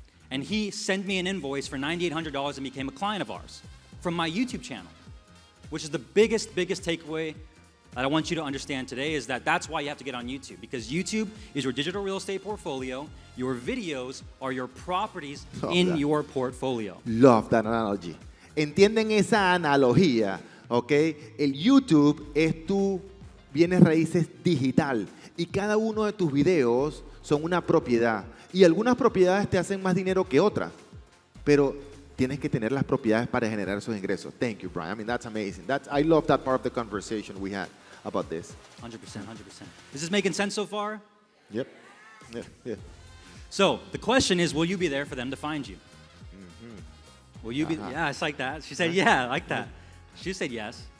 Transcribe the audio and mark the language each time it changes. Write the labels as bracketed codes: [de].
[en] And he sent me an invoice for $9,800 and became a client of ours from my YouTube channel, which is the biggest takeaway that I want you to understand today, is that that's why you have to get on YouTube, because YouTube is your digital real estate portfolio. Your videos are your properties in your portfolio. Love that analogy. [es] ¿Entienden esa analogía? ¿Ok? El YouTube es tu bienes raíces digital y cada uno de tus videos son una propiedad. Y algunas propiedades te hacen más dinero que otras, pero tienes que tener las propiedades para generar esos ingresos. [en] Thank you, Brian. I mean, that's amazing. I love that part of the conversation we had about this. 100%. Is this making sense so far? Yep. Yeah. So the question is, will you be there for them to find you? Mm-hmm. Will you be? Yeah, it's like that. She said, yeah, like that. She said yes.